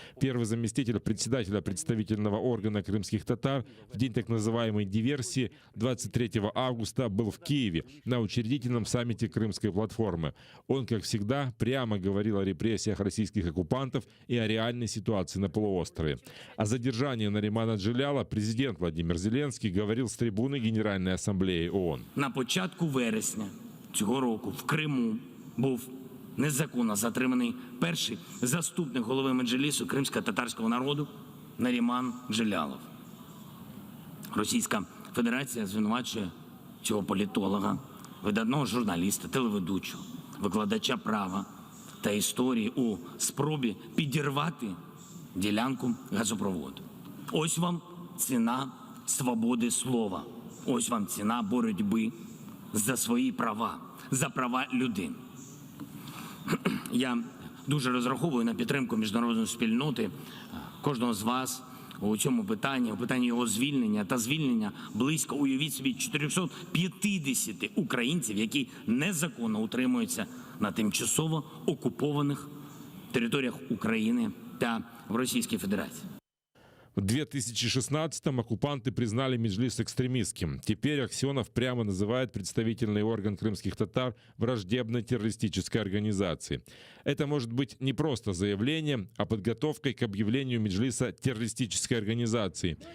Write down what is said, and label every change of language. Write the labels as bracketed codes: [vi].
[ru] Первый заместитель председателя представительного органа крымских татар в день так называемой диверсии 23 августа был в Киеве на учредительном саммите Крымской платформы. Он, как всегда, прямо говорил о репрессиях российских оккупантов и о реальной ситуации на полуострове. О задержании Наримана Джиляла президент Владимир Зеленский говорил с трибуны Генеральной Ассамблеи ООН. [uk] На початку вересня цього року в Криму був незаконно затриманий перший заступник голови Меджлісу кримсько-татарського народу Наріман Джилялов. Російська Федерація звинувачує цього політолога, видатного журналіста, телеведучого, викладача права та історії у спробі підірвати ділянку газопроводу. Ось вам ціна свободи слова. Ось вам ціна боротьби за свої права, за права людини. Я дуже розраховую на підтримку міжнародної спільноти, кожного з вас у цьому питанні, у питанні його звільнення та звільнення близько, уявіть собі, 450 українців, які незаконно утримуються на тимчасово окупованих територіях України та в Російській Федерації. [ru] В 2016-м оккупанты признали Меджлис экстремистским. Теперь Аксенов прямо называет представительный орган крымских татар враждебной террористической организацией. Это может быть не просто заявлением, а подготовкой к объявлению Меджлиса террористической организацией.